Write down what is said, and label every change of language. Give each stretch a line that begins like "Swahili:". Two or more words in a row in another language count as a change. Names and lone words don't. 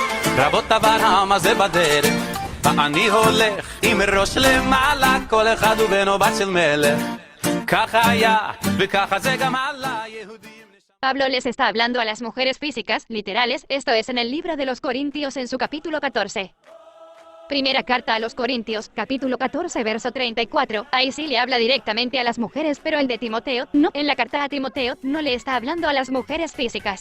Hebrew: רבות אברהם הזה בדרך, ואני הולך עם ראש למעלה, כל אחד הוא בנו בת של מלך. ככה היה, וככה זה גם עלה, יהודים...
Spanish: Pablo les está hablando a las mujeres físicas, literales, esto es en el libro de los Corintios en su capítulo 14. Primera carta a los Corintios, capítulo 14, verso 34, ahí sí le habla directamente a las mujeres, pero el de Timoteo, no, en la carta a Timoteo, no le está hablando a las mujeres físicas.